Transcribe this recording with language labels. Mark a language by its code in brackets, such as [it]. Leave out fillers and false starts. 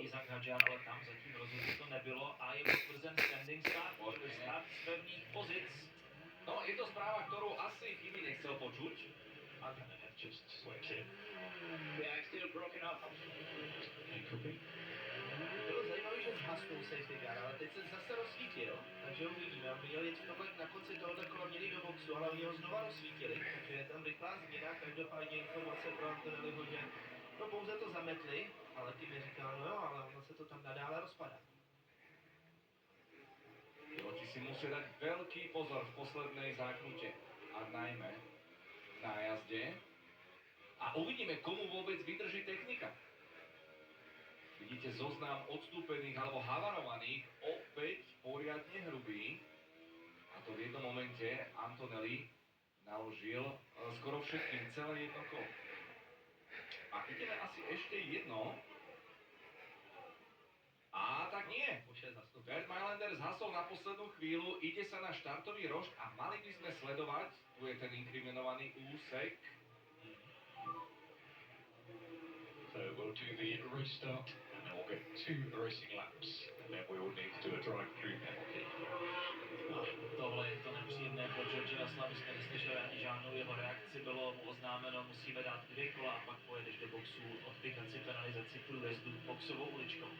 [cs] Isaac Hadjar, ale tam zatím rozhodně to nebylo a je potvrzen standing start, čili start z pevných pozic. [sk] No, je to správa, ktorú asi Kimi nechcel počuť. [en] Just switching. Yeah, still broken up. [cs] Bylo zajímavé, že zhasnul safety car, ale teď se zase rozsvítil, takže uvidíme. Měli jet tohle na konci tohoto kola měli do boxu, ale oni ho znova rozsvítili, takže je tam rychlá změna. Každopádně informace pro Antonelliho, že no pouze to zametli, ale ty mi říkal, no jo, ale ono se to tam nadále rozpadá. [sk] Piloti si musia dať veľký pozor v poslednej záknute a najmä v nájazde. A uvidíme, komu vôbec vydrží technika. Vidíte zoznam odstúpených alebo havarovaných, opäť poriadne hrubý. A to v jednom momente Antonelli naložil skoro všetkým celé jedno kolo. A ideme asi ešte jedno. A tak nie. Už je zasnutý. Bert Mailander zhasol na poslednú chvíľu, ide sa na štartový rožk a mali by sme sledovať, tu je ten inkriminovaný úsek. [en] So we'll do the restart and then we'll get 2 racing laps and then we will need to do a drive-through penalty. [cs] A tohle je to nepříjemné pro George Russella, my jsme neslyšeli ani žádnou jeho reakci, bylo mu oznámeno, musíme dát 2 kola a pak pojedeš do boxu, odpikaci, penalizaci, průjezdu boxovou uličkou.